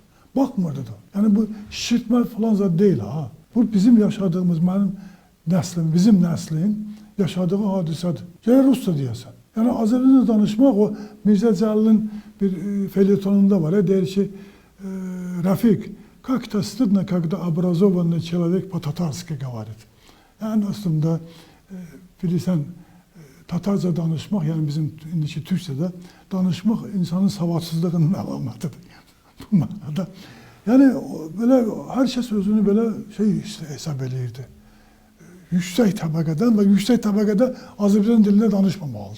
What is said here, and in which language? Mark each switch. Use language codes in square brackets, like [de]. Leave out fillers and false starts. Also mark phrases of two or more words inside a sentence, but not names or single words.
[az] Baxmırdı da. Yəni bu şişirtmə falan zad deyil ha. Bu bizim yaşadığımız, mənim nəslim, bizim nəslin yaşadığı hadisədir. Gələ Rusca deyəsən. Yəni Azərbaycanca danışmaq o Mirzə Cəlilin bir felyetonunda var. Deyir ki, Rəfiq, [ru] как-то стыдно, когда образованный человек по-татарски говорит. [az] Yəni aslında bilirsən, Tatarca danışmaq, yəni bizim indiki Türkçədə danışmaq insanın savadsızlığının əlamətidir. Bu mənada. Yəni belə hər kəs özünü belə hesab eləyirdi. Yüksək təbəqədən və yüksək təbəqədə Azərbaycan dilində danışmamalıdır.